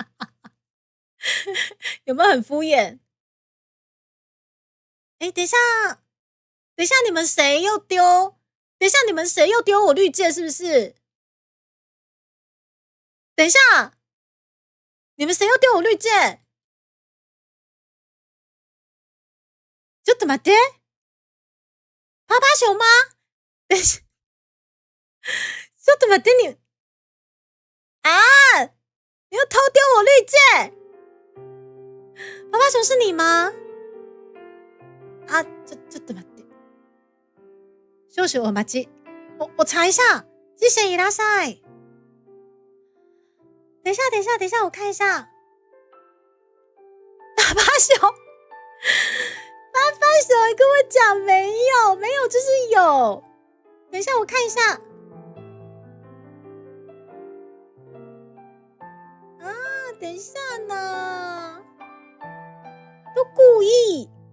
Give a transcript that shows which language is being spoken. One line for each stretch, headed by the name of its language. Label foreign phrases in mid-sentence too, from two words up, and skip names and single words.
Chinese: 有没有很敷衍？等一下，你们谁又丢？等一下，你们谁又丢我绿界？是不是？等一下， 你们谁又丢我绿箭？
Japanese: ちょっと待って，
Chinese: 趴趴熊吗？等一下，
Japanese: ちょっと待って
Chinese: 你啊！你又偷丢我绿箭！趴趴熊是你吗？啊，
Japanese: ちょっと待って。少々お待ち。
Chinese: 我查一下。谢谢伊拉塞。等一下，我看一下。趴趴熊，你跟我讲没有，就是有。等一下，我看一下。啊，等一下呢，都故意。